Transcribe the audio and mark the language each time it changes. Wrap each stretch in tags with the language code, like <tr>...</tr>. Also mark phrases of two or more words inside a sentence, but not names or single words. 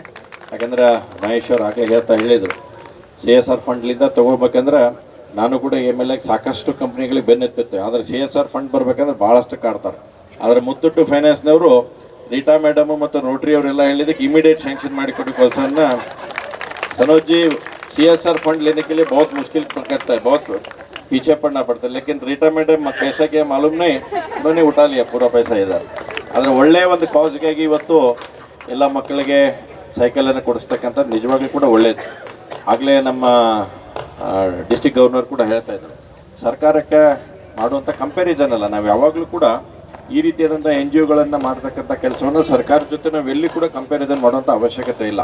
<kn>ಯಾಕಂದರೆ ಮಹೇಶ್ ಅವ್ರು ಆಗಲೇ ಹೇಳಿದರು CSR ಫಂಡ್ಲಿಂದ ತೊಗೋಬೇಕಂದ್ರೆ ನಾನು ಕೂಡ MLA ಸಾಕಷ್ಟು ಕಂಪ್ನಿಗಳಿಗೆ ಬೆನ್ನೆತ್ತಿರ್ತೇವೆ, ಆದರೆ</kn> <en>CSR fund</en> <kn>ಬರಬೇಕಂದ್ರೆ ಭಾಳಷ್ಟು ಕಾಡ್ತಾರೆ. ಆದರೆ ಮುತ್ತೂಟ್ ಫೈನಾನ್ಸ್ನವರು ರೀಟಾ ಮೇಡಮು ಮತ್ತು ರೋಟ್ರಿ ಅವರೆಲ್ಲ ಹೇಳಿದ್ದಕ್ಕೆ</kn> <en>immediate sanction</en> <kn>ಮಾಡಿಕೊಟ್ಟು ಕೆಲಸವನ್ನು</kn> <hi>सनोज जी</hi> <en>CSR fund</en> <hi>लेने के लिए बहुत मुश्किल करता है, बहुत पीछे पड़ना पड़ता है, लेकिन रीटा मैडम कैसा क्या मालूम नहीं, उन्होंने उठा लिया पूरा पैसा इधर.</hi> <kn>ಆದರೆ ಒಳ್ಳೆಯ ಒಂದು ಕಾಸ್ಗಾಗಿ ಇವತ್ತು ಎಲ್ಲ ಮಕ್ಕಳಿಗೆ ಸೈಕಲನ್ನು ಕೊಡಿಸ್ತಕ್ಕಂಥ ನಿಜವಾಗ್ಲೂ ಕೂಡ ಒಳ್ಳೆಯದು. ಆಗಲೇ ನಮ್ಮ</kn> <en>district governor</en> <kn>ಕೂಡ ಹೇಳ್ತಾ ಇದ್ರು, ಸರ್ಕಾರಕ್ಕೆ ಮಾಡುವಂಥ ಕಂಪ್ಯಾರಿಸನ್ ಅಲ್ಲ, ನಾವು ಯಾವಾಗಲೂ ಕೂಡ ಈ ರೀತಿಯಾದಂಥ NGOಗಳನ್ನು ಮಾಡ್ತಕ್ಕಂಥ ಕೆಲಸವನ್ನು ಸರ್ಕಾರದ ಜೊತೆ ನಾವು ಎಲ್ಲಿ ಕೂಡ ಕಂಪ್ಯಾರಿಸನ್ ಮಾಡುವಂಥ ಅವಶ್ಯಕತೆ ಇಲ್ಲ.</kn>